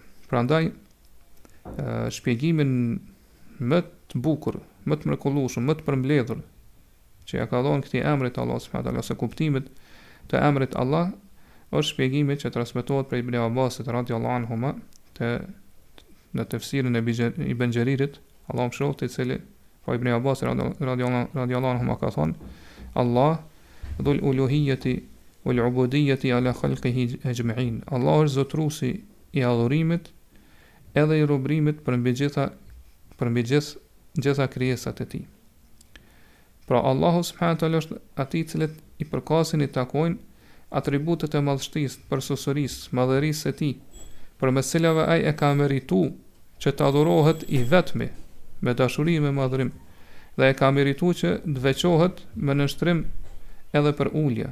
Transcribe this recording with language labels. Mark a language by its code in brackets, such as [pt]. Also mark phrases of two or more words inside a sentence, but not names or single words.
[sq] Prandaj shpjegimin më të bukur, më të mrekullueshëm, më të përmbledhur që ja ka dhënë këtij emri të Allahut [ar] سبحانه وتعالى, [sq] ose kuptimit të emrit Allah, është shpjegimi që transmetohet prej Ibn Abbasit [ar] رضي الله عنهما [sq] në tefsirin e Ibn Jaririt, Allahu mëshiroft, i cili po Ibn Abbas [ar] رضي الله عنهما [sq] ka thonë: [ar] الله ذو الألوهية والعبودية على خلقه أجمعين. [sq] Allah është zotruesi i adhurimit edhe i robërimit përmbi gjitha krijesat e tij. Pra Allahu [ar] سبحانه وتعالى [sq] është ati i cili i përkasin, i takojnë atributet e madhështisë, përsosërisë, madhërisë së tij, përmes cilave ai e ka merituar që të adhurohet i vetmi me dashuri me madhërim, dhe e ka merituar që të veçohet me nënshtrim edhe për ulje.